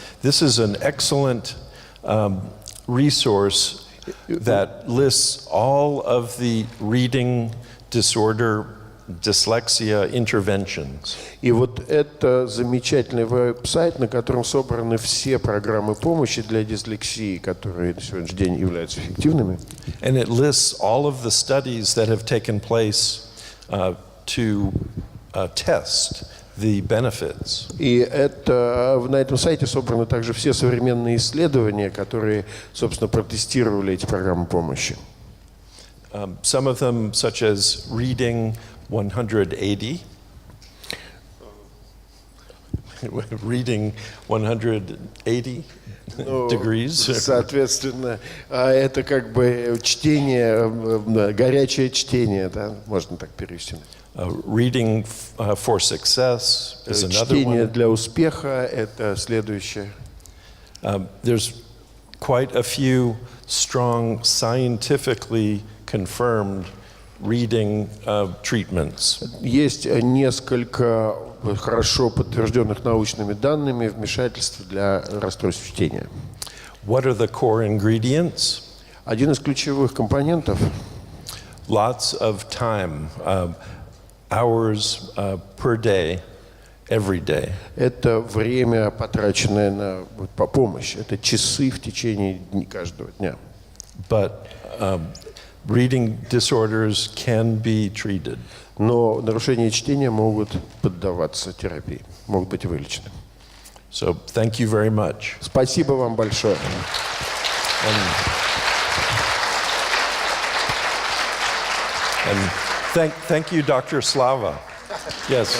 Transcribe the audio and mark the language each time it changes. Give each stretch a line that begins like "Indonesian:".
English: This is an excellent resource that lists all of the reading disorder, dyslexia interventions.
Russian: И вот это замечательный веб-сайт, на котором собраны все программы помощи для дислексии, которые на сегодняшний день являются эффективными.
English: And it lists all of the studies that have taken place to test the benefits.
Russian: И на этом сайте собраны также все современные исследования, которые, собственно, протестировали эти программы помощи.
English: Some of them, such as reading 180, reading 180 degrees.
Russian: Соответственно, это как бы чтение, горячее чтение, да, можно так перевести.
English: Reading for success is another
Russian: Чтение
English: one.
Russian: для успеха – это следующее.
English: There's quite a few strong, scientifically confirmed reading treatments.
Russian: Есть несколько хорошо подтвержденных научными данными вмешательств для расстройств чтения.
English: What are the core ingredients?
Russian: Один из ключевых компонентов –
English: Lots of time, hours per day, every day.
Russian: это время, потраченное на помощь. Это часы в течение каждого дня.
English: But reading disorders can be treated.
Russian: Но нарушения чтения могут поддаваться терапии, могут быть вылечены.
English: So thank you very much.
Russian: Спасибо вам большое.
English: And thank you, Dr. Slava. Yes.